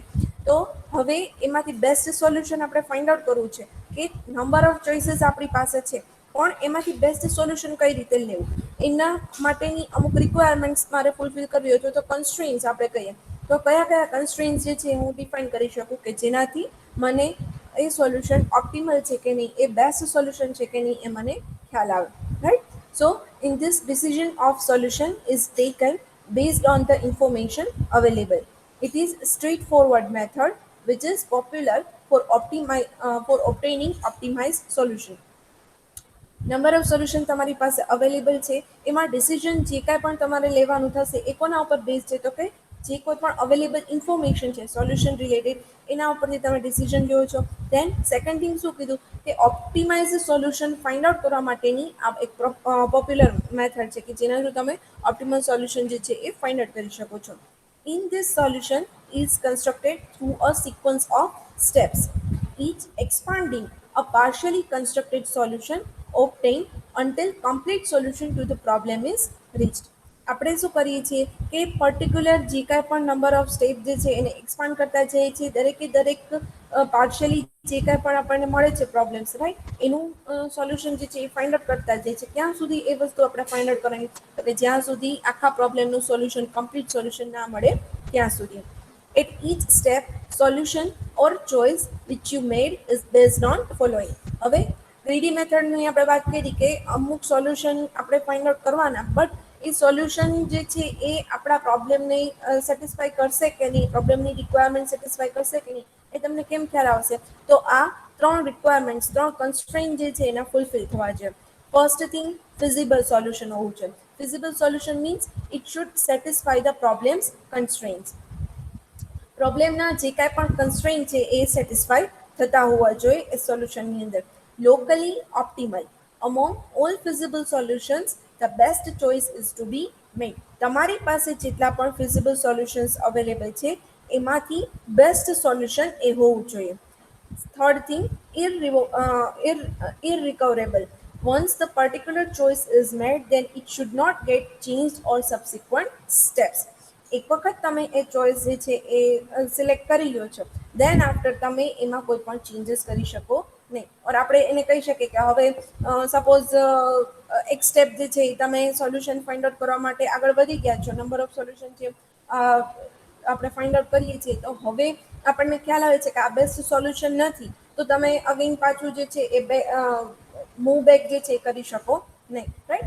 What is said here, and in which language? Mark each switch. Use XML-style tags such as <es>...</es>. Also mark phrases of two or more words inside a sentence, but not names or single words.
<gu>તો હવે એમાંથી</gu> <en>best solution</en> <gu>આપણે</gu> <en>find out</en> <gu>કરવું છે કે</gu> <en>number of choices</en> <gu>આપણી પાસે છે પણ એમાંથી</gu> <en>best solution</en> <gu>કઈ રીતે લેવું એના માટેની અમુક રિક્વાયરમેન્ટ્સ મારે ફૂલફિલ કરવી હોય તો કન્સ્ટ્રેન્ટ્સ આપણે કહીએ તો કયા કયા કન્સ્ટ્રેન્ટ્સ જે છે હું ડિફાઈન કરી શકું કે જેનાથી મને એ</gu> <en>solution optimal</en> <gu>છે કે નહીં, એ</gu> <en>best solution</en> <gu>છે કે નહીં, એ મને ખ્યાલ આવે.</gu> <en>રાઈટ. So, in this decision of solution is taken based on the information available. It is straightforward method which is popular for obtaining optimized solution. number of solution</en> <gu>તમારી પાસે અવેલેબલ છે, એમાં ડિસિઝન જે કાંઈ પણ તમારે લેવાનું થશે એ કોના ઉપર બેઝ છે તો કે જે કોઈ પણ</gu> <en>available information</en> <gu>છે</gu> <en>solution related</en> <gu>એના ઉપરથી તમે ડિસિઝન લ્યો છો.</gu> <en>then second thing</en> <gu>શું કીધું કે</gu> <en>optimize solution find out</en> <gu>કરવા માટેની આ એક</gu> <en>popular method</en> <gu>છે કે જેનાથી તમે</gu> <en>optimal solution</en> <gu>જે છે એ</gu> <en>find out</en> <gu>કરી શકો છો.</gu> <en>In this solution is constructed through a sequence of steps, each expanding a partially constructed solution obtained until complete solution to the problem is reached.</en> <gu>આપણે શું કરીએ છીએ કે પર્ટિક્યુલર જે કાંઈ પણ</gu> <en>number of step</en> <gu>જે છે એને એક્સપાન્ડ કરતા જઈએ છીએ, દરેકે દરેક પાર્શિયલી જે કાંઈ પણ આપણને મળે છે</gu> <en>problems right</en> <gu>એનું સોલ્યુશન જે છે એ</gu> <en>find out</en> <gu>કરતા જાય છે. ક્યાં સુધી એ વસ્તુ આપણે</gu> <en>find out</en> <gu>કરવાની કે જ્યાં સુધી આખા પ્રોબ્લેમનું સોલ્યુશન</gu> <en>complete solution</en> <gu>ના મળે ત્યાં સુધી.</gu> <en>At each step, solution or choice which you made is based on following.</en> <gu>હવે</gu> <en>greedy methodની</en> <gu>આપણે વાત કરી કે અમુક સોલ્યુશન આપણે</gu> <en>find out</en> <gu>કરવાના બટ એ સોલ્યુશન જે છે એ આપણા પ્રોબ્લેમને સેટિસ્ફાય કરશે કે નહીં, પ્રોબ્લેમની</gu> <en>requirement satisfy</en> <gu>કરશે કે નહીં એ તમને કેમ ખ્યાલ આવશે તો આ ત્રણ રિક્વાયરમેન્ટ્સ ત્રણ કન્સ્ટ્રેન્ટ જે છે એના ફૂલફિલ થવા છે.</gu> <en>first thing feasible solution</en> <gu>હોવું છે.</gu> <en>Feasible solution means it should satisfy the problem's constraints.</en> <gu>પ્રોબ્લેમના જે કાંઈ પણ કન્સ્ટ્રેન્ટ છે એ સેટિસ્ફાય થતા હોવા જોઈએ એ સોલ્યુશનની અંદર.</gu> <en>locally optimal among all feasible solutions the best choice is to be made.</en> <gu>તમારી પાસે જેટલા પણ</gu> <en>feasible solutions available</en> <gu>છે એમાંથી</gu> <en>best solution</en> <gu>એ હોવું જોઈએ.</gu> <en>Third thing, irrecoverable. Once the particular choice is made, then it should not get changed or subsequent steps.</en> <gu>એક વખત તમે એ ચોઈસ જે છે એ સિલેક્ટ કરી લો છો</gu> <en>then after</en> <gu>તમે એમાં કોઈ પણ ચેન્જીસ કરી શકો નહીં. ઓર આપણે એને કહી શકીએ કે હવે સપોઝ એક સ્ટેપ જે છે એ તમે</gu> <en>solution find out</en> <gu>કરવા માટે આગળ વધી ગયા છો,</gu> <en>number of solution</en> <gu>છે આપણે</gu> <en>find out</en> <gu>કરીએ છીએ, તો હવે આપણને ખ્યાલ આવે છે કે આ</gu> <en>best solution</en> <gu>નથી, તો તમે અગેન પાછું જે છે એ</gu> <en>move back</en> <gu>જે છે એ કરી શકો નહીં, રાઈટ.</gu>